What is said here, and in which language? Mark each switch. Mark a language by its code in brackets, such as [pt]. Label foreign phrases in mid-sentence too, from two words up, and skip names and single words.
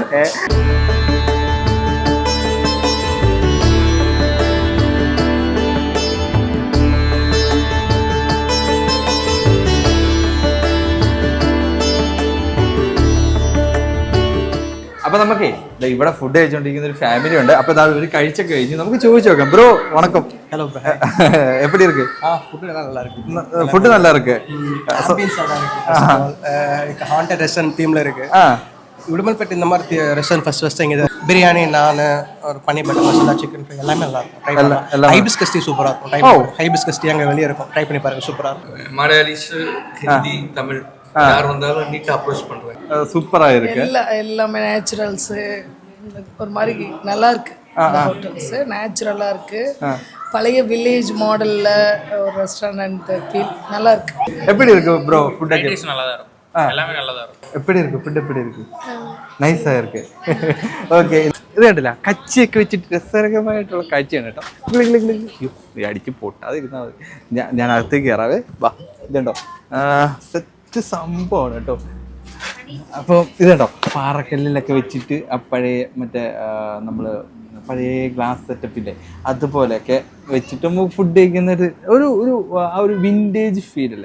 [ml] അപ്പൊ നമുക്കേ ഇവിടെ ഫുഡ് കഴിച്ചോണ്ടിരിക്കുന്ന ഒരു ഫാമിലി ഉണ്ട്. അപ്പൊ ഇവര് കഴിച്ചൊക്കെ കഴിഞ്ഞു. നമുക്ക് ചോദിച്ചു നോക്കാം. ബ്രോ വണക്കം. [ta] ஹலோ எப்படி இருக்கு? ஃபுட் நல்லா இருக்கு. ஃபுட் நல்லா இருக்கு. ஆம்பியன்ஸ் நல்லா இருக்கு. ஹாண்டட் ரெஸ்டாரன்ட் தீம்ல இருக்கு. உடுமல்பேட்டை இந்த மாதிரி ரெஸ்டாரன்ட் ஃபர்ஸ்ட் இங்க பிரியாணி, நான் ஒரு பன்னீர் பட்டர் மசாலா, சிக்கன் ஃப்ரை எல்லாமே நல்லா இருக்கும். ஹைபிஸ்கஸ் டீ சூப்பரா இருக்கும். ஹைபிஸ்கஸ் டீ அங்க வெளிய இருக்கும். ட்ரை பண்ணி பாருங்க, சூப்பரா இருக்கும். மலையாளிஸ், ஹிந்தி, தமிழ் யார் வந்தாலும் நீட்டா அப்ரோச் பண்றாங்க. சூப்பரா இருக்கு. எல்லாமே நேச்சுரல்ஸ், ஒரு மாதிரி நல்லா இருக்கு. ஹோட்டல்ஸ் நேச்சுரலா இருக்கு. பழைய வில்லேஜ் மாடல்ல ஒரு ரெஸ்டாரண்ட் ஃபீல் நல்லா இருக்கு. எப்படி இருக்கு ப்ரோ? ஃபுட் டேஸ்ட் நல்லா தான் இருக்கும். எல்லாமே நல்லா தான் இருக்கும். எப்படி இருக்கு ஃபுட்? எப்படி இருக்கு? நைஸா இருக்கு. [ml] ഓക്കെ, ഇത് കണ്ടില്ല, കച്ചിയൊക്കെ വെച്ചിട്ട് രസകരമായിട്ടുള്ള കാഴ്ചയാണ് കേട്ടോ. അടിച്ച് പൊട്ടാതിരുന്നാൽ മതി. ഞാൻ അകത്തേക്ക് കയറാവേ. വാ, ഇതുണ്ടോ സംഭവമാണ് കേട്ടോ. അപ്പോൾ ഇതുണ്ടോ പാറക്കല്ലിലൊക്കെ വെച്ചിട്ട് ആ പഴയ മറ്റേ നമ്മൾ പഴയ ഗ്ലാസ് സെറ്റപ്പില്ലേ അതുപോലെയൊക്കെ വെച്ചിട്ട് നമുക്ക് ഫുഡ് കഴിക്കുന്ന ഒരു ആ ഒരു വിൻറ്റേജ് ഫീലല്ലേ.